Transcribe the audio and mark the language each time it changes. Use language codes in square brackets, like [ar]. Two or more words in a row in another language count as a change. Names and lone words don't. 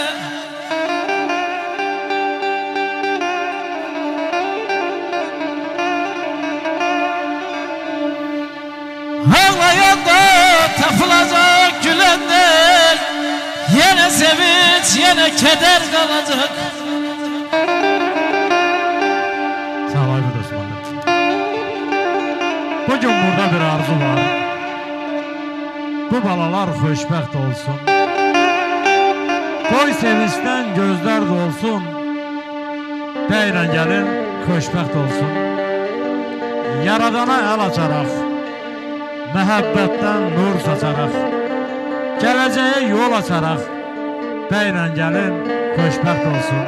[tr] Ağlayan da tapılacak, gülen de. Yine sevinç, yine keder kalacak. [az] Sağ ol Aygül Osmanlı. [tr] Bugün burada bir arzu var. [az] Bu balalar xoşbəxt olsun. Qoy sevinçdən gözlər dolsun. Bəylə gəlin xoşbəxt olsun. Yaradana əl açaraq, məhəbbətdən nur saçaraq, gələcəyə yol açaraq, bəylə gəlin xoşbəxt olsun.